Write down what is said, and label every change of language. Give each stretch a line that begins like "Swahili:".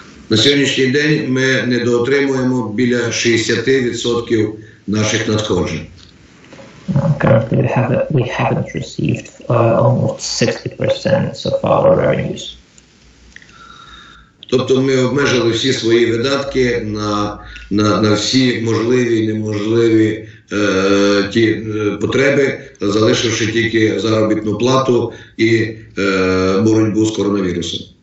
Ukrainian: На сьогоднішній день ми недоотримуємо біля 60% наших надходжень.
English: Currently, we haven't received almost 60% of our revenues.
Ukrainian: Тобто ми обмежили всі свої видатки на всі можливі і неможливі ті потреби, залишивши тільки заробітну плату і боротьбу з коронавірусом.